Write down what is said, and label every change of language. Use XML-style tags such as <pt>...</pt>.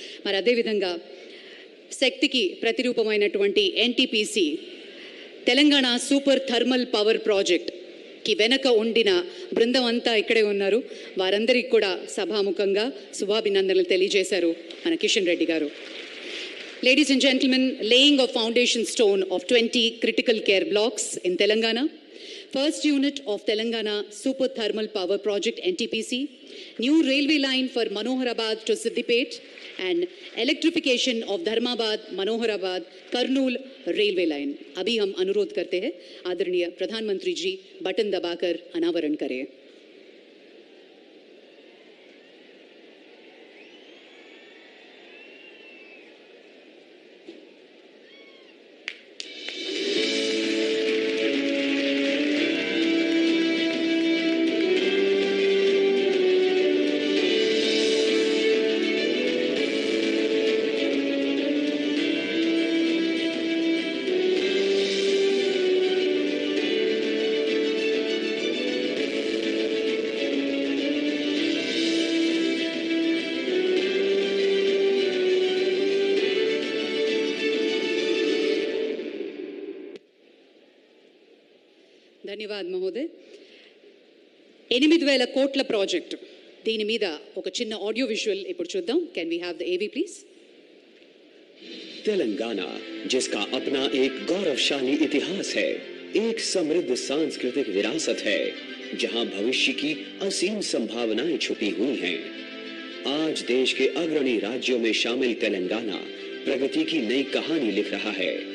<te>మరి అదేవిధంగా శక్తికి ప్రతిరూపమైనటువంటి NTPC Telangana super thermal power ప్రాజెక్ట్కి వెనక ఉండిన బృందం అంతా ఇక్కడే ఉన్నారు. వారందరికీ కూడా సభాముఖంగా శుభాభినందనలు తెలియజేశారు మన కిషన్ రెడ్డి గారు.</te> <en>Ladies and gentlemen, laying of foundation stone of 20 critical care blocks in Telangana, first unit of Telangana Super Thermal Power Project NTPC, new railway line for Manoharabad to Siddipet, and electrification of Dharmabad Manoharabad Kurnool railway line.</en> <hi>अभी हम अनुरोध करते हैं आदरणीय प्रधानमंत्री जी button दबाकर अनावरण करें. ధన్యవాద్ మహోదయ్.</hi> <te>8,000 కోట్ల ప్రాజెక్టు, దీని మీద ఒక చిన్న ఆడియో విజువల్ ఇప్పుడు చూద్దాం.</te> <en>Can we have the AV please?</en> <hi>तेलंगाना, जिसका अपना एक गौरवशाली इतिहास है, एक समृद्ध सांस्कृतिक विरासत है, जहां भविष्य की असीम संभावनाएं छुपी हुई हैं। आज देश के अग्रणी राज्यों में शामिल तेलंगाना प्रगति की नई कहानी लिख रहा है।</hi>